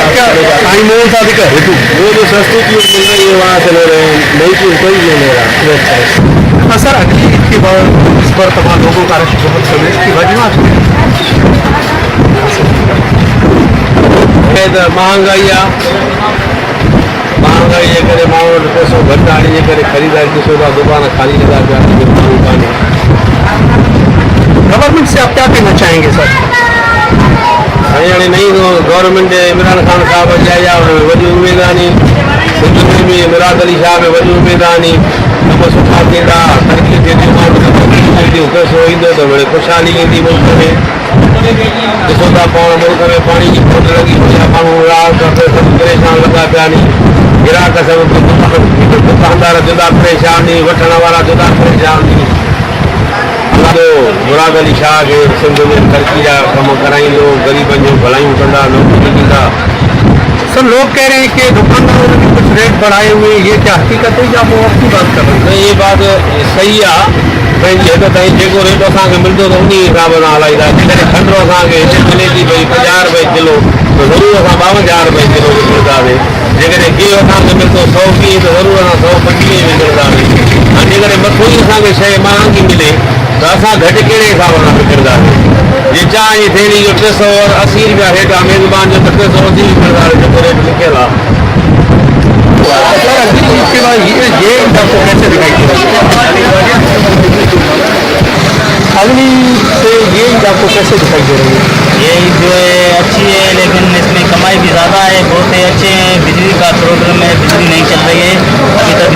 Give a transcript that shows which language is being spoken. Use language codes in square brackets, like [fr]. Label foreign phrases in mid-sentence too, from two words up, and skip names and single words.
[ur] وہ جو سستی چیز مل رہی ہے وہاں سے لے رہے ہیں، نئی چیز کوئی نہیں لے رہا. ہاں سر، اگلی عید کے بعد اس بار تمام لوگوں کا رش بہت کم ہے، اس کی وجہ [sd] महंगाई ये करे माण्हू वटि पैसो घटि आहे, इने करे ख़रीदारी ॾिसो था दुकान खाली लॻा पिया आहिनि, माण्हू कान्हे। [ur] گورنمنٹ سے آپ کیا کہنا چاہیں گے سر? [sd] हाणे नई गवर्नमेंट इमरान खान साहब अची आया, हुन में वॾी उमेद आनी, सिंध में बि मुराद अली शाह में वॾी उमेद आनी, कम सुठा थींदा, तरक़ी थींदी, माण्हू पैसो ईंदो त वरी ख़ुशहाली ईंदी मुल्क में। ॾिसो था पाण मुल्क में पाणी जी खोट लॻी पई आहे, माण्हू राति सभु परेशान लॻा पिया आहिनि, ग्राहक सभु दुकानदार जुदा परेशान नी, वठण वारा जुदा परेशान नी। मुराद अली शाह खे सिंध में तरक़ी जा कम कराईंदो, गरीबनि जो भलाइयूं कंदा, नौकरी ॾींदा। [ur] سر لوگ کہہ رہے ہیں کہ دکانداروں نے بھی کچھ ریٹ بڑھائے ہوئے ہیں، یہ کیا حقیقت ہے یا وہ آپ کی بات کر رہے ہیں? [sd] न ये बात सही आहे, पंहिंजी हद ताईं जेको रेट असांखे मिलंदो त उन हिसाब सां हलाईंदा। जेकॾहिं खंडु असांखे हिते मिले थी भई 50 रुपए किलो त ज़रूरु असां 52 रुपए किलो विकिणंदासीं। जेकॾहिं गिहु असांखे मिलंदो 120 त ज़रूरु असां 125 विकिणंदासीं। ऐं जेकॾहिं मथो ई असांखे शइ महांगी मिले त असां घटि कहिड़े हिसाब सां विकिणंदासीं। जे चांहि जी थैली जो 380 रुपया रेट आहे, मेज़बान जो त 380 विकिणंदासीं जेको रेट लिखियलु आहे। [ur] سر اگلی عید کے بعد یہ عید آپ کو کیسے دکھائی دے رہی ہے? اگلی سے یہ عید آپ کو کیسے دکھائی دے رہی ہے? یہ جو ہے اچھی ہے، لیکن اس میں کمائی بھی زیادہ ہے، بہت ہی اچھے ہیں. بجلی کا پرابلم ہے، بجلی نہیں چل رہی ہے ابھی تک.